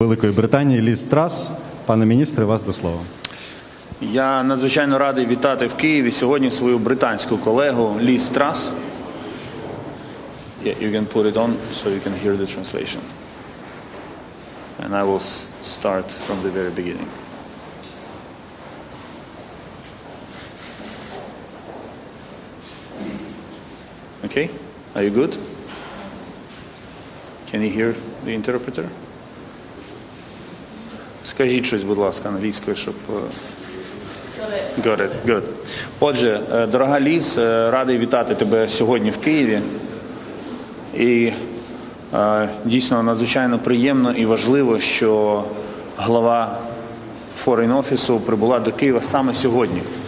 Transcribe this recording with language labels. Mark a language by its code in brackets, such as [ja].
[uk] Великої Британії Ліз Трасс. Пане міністре, вас до слова. Я надзвичайно радий вітати в Києві сьогодні свою британську колегу Ліз Трасс. [en] Yeah, you can put it on so you can hear the translation. And I will start from the very beginning. Okay? Are you good? Can you hear the interpreter? [uk] Скажіть щось, будь ласка, англійською, щоб... [en] Got it. Good. [uk] Отже, дорога Ліз, радий вітати тебе сьогодні в Києві. І дійсно надзвичайно приємно і важливо, що глава Foreign Office прибула до Києва саме сьогодні.